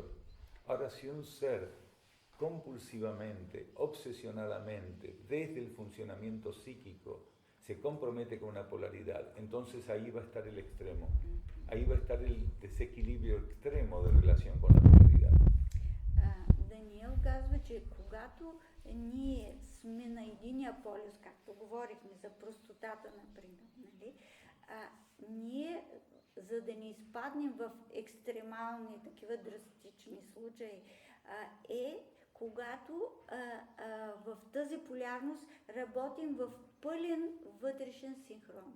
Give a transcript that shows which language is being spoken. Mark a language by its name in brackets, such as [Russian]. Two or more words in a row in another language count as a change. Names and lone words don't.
[Spanish] Ahora, si un ser compulsivamente, obsesionadamente, desde el funcionamiento psíquico, se compromete con una polaridad, entonces ahí va a estar el extremo, ahí va a estar el desequilibrio extremo de relación con la polaridad. [Bulgarian] Даниел казва, че когато ние сме на единия полюс, както говорихме за простотата, например, нали, ние, за да не изпаднем в екстремални, такива драстични случаи, когато в тази полярност работим в пълен вътрешен синхрон.